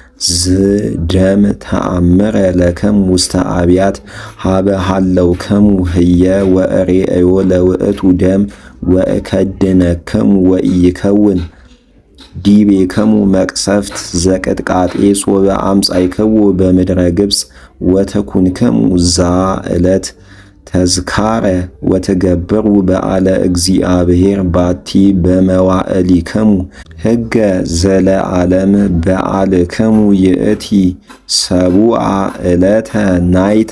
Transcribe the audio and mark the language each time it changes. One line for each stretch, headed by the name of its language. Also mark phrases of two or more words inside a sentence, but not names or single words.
Geez: ዝደም ተአምረ ለክሙ ውስተ አብያት ሀበ ሀለውክሙ ህየ ወእሬእዮ ለውእቱ ደም ወእከድነክሙ ወኢይከውን ዲቤክሙ መቅሰፍት ዘቅጥቃጤ ሶበ አምጻእክዎ በምድረ ግብፅ ወተኩንክሙ ዛ ዕለት ተዝካረ ወትገብሩ በዓለ እግዚአብሔር ባቲ በመዋዕሊክሙ ሕገ ዘለዓለም በዓልክሙ ይእቲ ሰቡዓ ዕለተ ናይተ